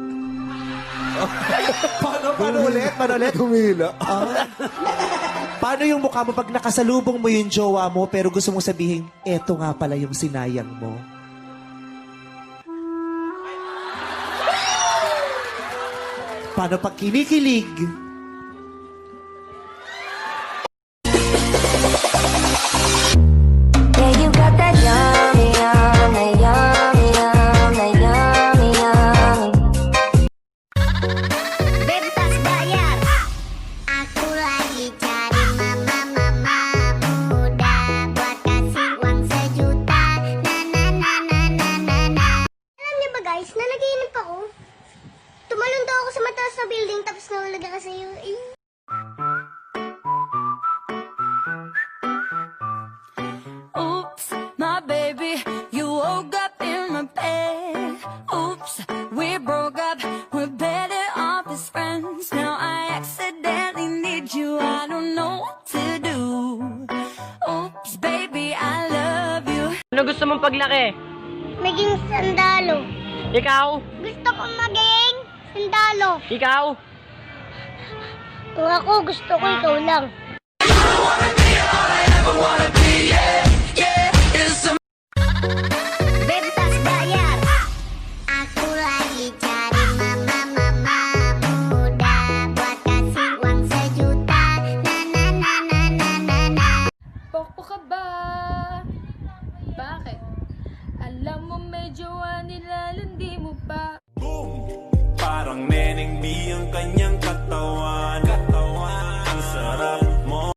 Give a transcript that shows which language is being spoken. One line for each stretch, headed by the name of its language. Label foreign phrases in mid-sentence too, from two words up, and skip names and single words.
Filipino: Paano ulit? Humila. Paano yung mukha mo pag nakasalubong mo yung jowa mo pero gusto mong sabihin, eto nga pala yung sinayang mo? Paano pag kinikilig?
English: Yeah, you got that yummy, yummy, yummy, yummy, yummy, yummy.
Indonesian: Bebas bayar. Aku lagi cari mama muda buat kasih uang sejuta. Na na na na na na na.
Filipino: Alam niyo ba guys, nanaginip ako. Tumalon daw ako sa mataas na building tapos nahulog ako sa iyo.
English: Oops, my baby, you woke up in my bed. Oops, we broke up, we're better off as friends. Now I accidentally need you, I don't know what to do. Oops, baby, I love you.
Filipino: Ano gusto mong paglaki? Maging sandalo. Ikaw? Gusto ko maging sandalo. Ikaw? Kung ako gusto ko ikaw lang.
Indonesian: Bebas bayar. Aku lagi cari mama muda buat kasih uang sejuta. Na na na na na na na.
Filipino: Poko ka ba? Bakit? Alam mo medyo nilalandi mo pa. Parang Neneng B ang kanyang katawan. Ang sarap mo.